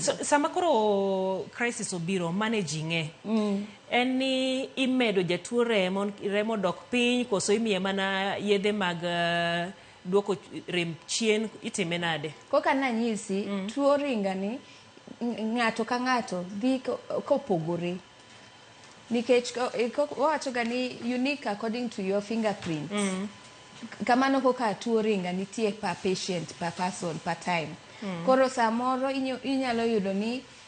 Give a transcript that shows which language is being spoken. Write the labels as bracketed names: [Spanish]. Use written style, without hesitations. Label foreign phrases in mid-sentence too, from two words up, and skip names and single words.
[Luo (Kenya and Tanzania)] sama koro crisis obiro managing en ni imedo jatuo remo dok piny koso imiye mana yedhe mag duoko rem chien itime nade koka nanyisi tuo ringa ni ng'ato ka ng'ato dhi kopogore nikech wacho ga ni [English] unique according to your fingerprints [Luo (Kenya and Tanzania)] kamano koka tuo ringa nitie [English] per patient per person per time [Luo (Kenya and Tanzania)] koro samoro inyalo yudo ni